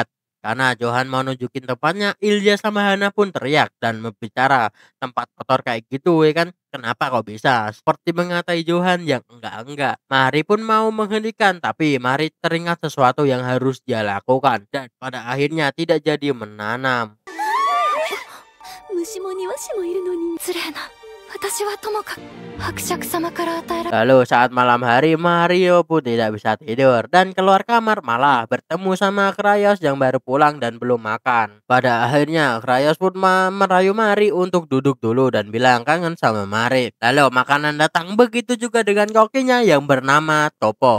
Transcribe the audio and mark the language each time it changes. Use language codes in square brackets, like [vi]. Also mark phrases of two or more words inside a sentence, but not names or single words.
[id] Karena Johan mau nunjukin tempatnya, Ilja sama Hana pun teriak dan berbicara tempat kotor kayak gitu ya kan. Kenapa kok bisa? Seperti mengatai Johan yang enggak. Mari pun mau menghentikan, tapi Mari teringat sesuatu yang harus dia lakukan dan pada akhirnya tidak jadi menanam. [ja] 虫も庭師もいるのに失礼な。私はともかく伯爵様から与えられ [id] Lalu saat malam hari, Mario pun tidak bisa tidur dan keluar kamar malah bertemu sama Krayos yang baru pulang dan belum makan. Pada akhirnya Krayos pun merayu Mari untuk duduk dulu dan bilang kangen sama Mari. Lalu makanan datang, begitu juga dengan kokinya yang bernama Topo.